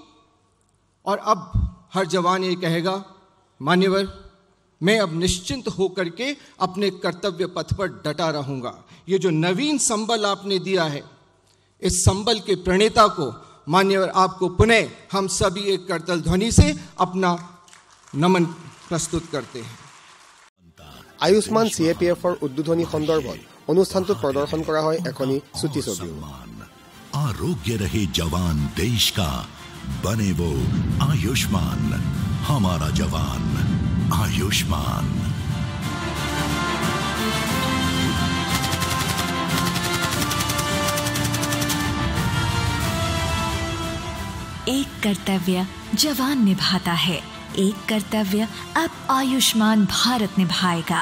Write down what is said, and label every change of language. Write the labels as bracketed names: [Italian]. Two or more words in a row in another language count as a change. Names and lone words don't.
[Hindi] और अब हर जवान ये कहेगा, मान्यवर मैं अब निश्चिंत होकर के अपने कर्तव्य पथ पर डटा रहूंगा। ये जो नवीन संबल आपने दिया है, इस संबल के प्रणेता को मान्यवर आपको पुनः हम सभी एक करतल ध्वनि से अपना नमन प्रस्तुत करते हैं। [Assamese] আয়ুষ্মান CAPFৰ উদ্বোধনী সন্দৰ্ভত অনুষ্ঠানটোত প্ৰদৰ্শন কৰা হয় এখনি ছুটি ছবি। [Hindi] आरोग्य रहे जवान देश का, बने वो आयुष्मान, हमारा जवान आयुष्मान। एक कर्तव्य जवान निभाता है, एक कर्तव्य अब आयुष्मान भारत निभाएगा।